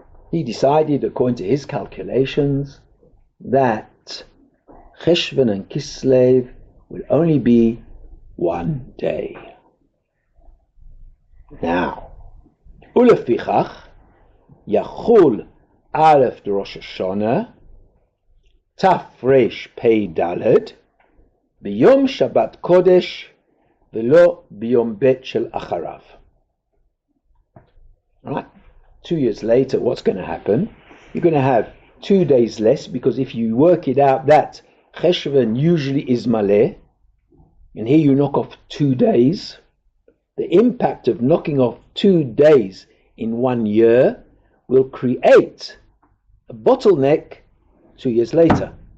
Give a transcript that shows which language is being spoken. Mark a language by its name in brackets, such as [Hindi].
[English] He decided, according to his calculations, that Cheshvan and Kislev will only be one day. Now, [Hebrew] ולפיכך יחול א' ראש השנה תרפ"ד ביום שבת קודש ולא ביום ב' של אחריו. [English] Right? 2 years later, what's going to happen? You're going to have 2 days less, because if you work it out, that Cheshvan usually is Maleh, and here you knock off 2 days. The impact of knocking off 2 days in 1 year will create a bottleneck 2 years later.